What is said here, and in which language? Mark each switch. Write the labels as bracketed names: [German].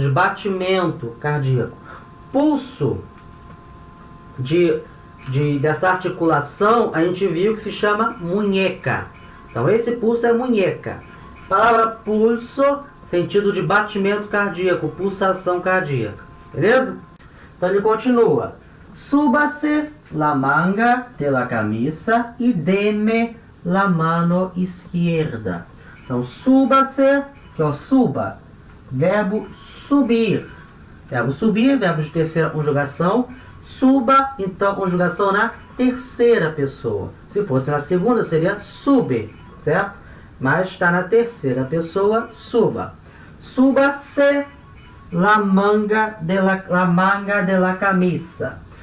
[Portuguese] De batimento cardíaco. Pulso dessa articulação, a gente viu que se chama munheca. Então, esse pulso é munheca. Palavra pulso, sentido de batimento cardíaco, pulsação cardíaca. Beleza? Então, ele continua. [Spanish] Súbase la manga de la camisa e deme la mano izquierda. [Portuguese] Então, súbase, que é o suba, verbo subir. Verbo subir, verbo de terceira conjugação. Suba, então, conjugação na terceira pessoa. Se fosse na segunda, seria sube, certo? Mas está na terceira pessoa, suba. [Spanish] Súbase la manga de la camisa.